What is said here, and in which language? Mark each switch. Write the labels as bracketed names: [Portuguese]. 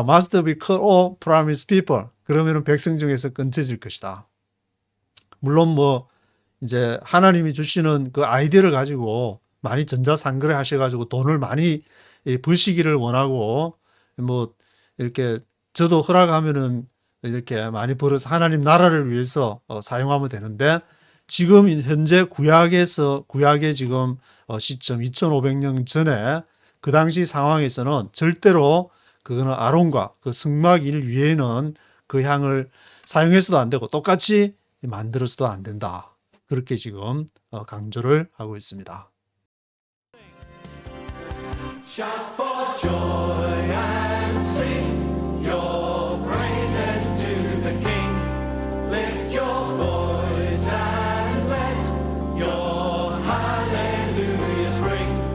[English] Must be cut off from his people. [Korean] 그러면은 백성 중에서 끊쳐질 것이다. 물론 이제 하나님이 주시는 그 아이디어를 가지고 많이 전자상거래 하셔가지고 돈을 많이 버시기를 원하고 이렇게 저도 허락하면은 이렇게 많이 벌어서 하나님 나라를 위해서 사용하면 되는데 지금 현재 구약의 지금 시점 2500년 전에 그 당시 상황에서는 절대로 그거는 아론과 그 성막일 위에는 그 향을 사용해서도 안 되고 똑같이 만들어서도 안 된다. 그렇게 지금 강조를 하고 있습니다. [English] Shout for joy and sing your praises to the King. Lift your voice and let your hallelujahs ring.